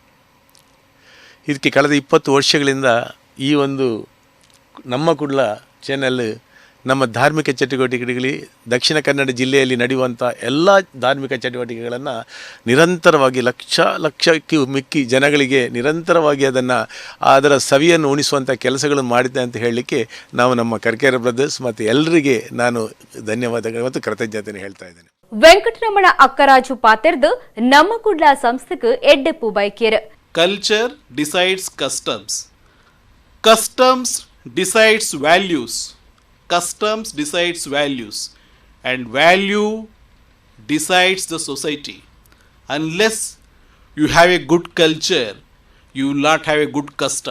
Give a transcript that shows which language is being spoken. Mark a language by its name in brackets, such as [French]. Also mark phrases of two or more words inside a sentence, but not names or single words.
[Kannada] ಇದಕ್ಕೆ ಕಳೆದ 20 ವರ್ಷಗಳಿಂದ ಈ ಒಂದು ನಮ್ಮ ಕುಡ್ಲ ಚಾನೆಲ್ ನಮ್ಮ ಧಾರ್ಮಿಕ ಚಟುವಟಿಕೆಗಳಲ್ಲಿ ದಕ್ಷಿಣ ಕನ್ನಡ ಜಿಲ್ಲೆಯಲ್ಲಿ ನಡೆಯುವಂಥ ಎಲ್ಲ ಧಾರ್ಮಿಕ ಚಟುವಟಿಕೆಗಳನ್ನು ನಿರಂತರವಾಗಿ ಲಕ್ಷಕ್ಕೆ ಮಿಕ್ಕಿ ಜನಗಳಿಗೆ ನಿರಂತರವಾಗಿ ಅದರ ಸವಿಯನ್ನು ಉಣಿಸುವಂಥ ಕೆಲಸಗಳನ್ನು ಮಾಡಿದೆ ಅಂತ ಹೇಳಲಿಕ್ಕೆ ನಾವು ನಮ್ಮ ಕರ್ಕೇರ ಬ್ರದರ್ಸ್ ಮತ್ತು ಎಲ್ಲರಿಗೆ ನಾನು ಧನ್ಯವಾದಗಳು ಮತ್ತು ಕೃತಜ್ಞತೆಯನ್ನು ಹೇಳ್ತಾ ಇದ್ದೇನೆ. [Tulu] ವೆಂಕಟರಮಣ ಅಕ್ಕರಾಜು ಪಾತೆರ್ದು ನಮ್ಮ ಕುಡ್ಲ ಸಂಸ್ಥೆಗೆ ಎಡ್ಡೆಪ್ಪು ಬೈಕೇರ್. [English] Culture decides customs. Customs decides values. Customs decides values. And value decides the society. Unless you have a good culture, you will not have a good custom.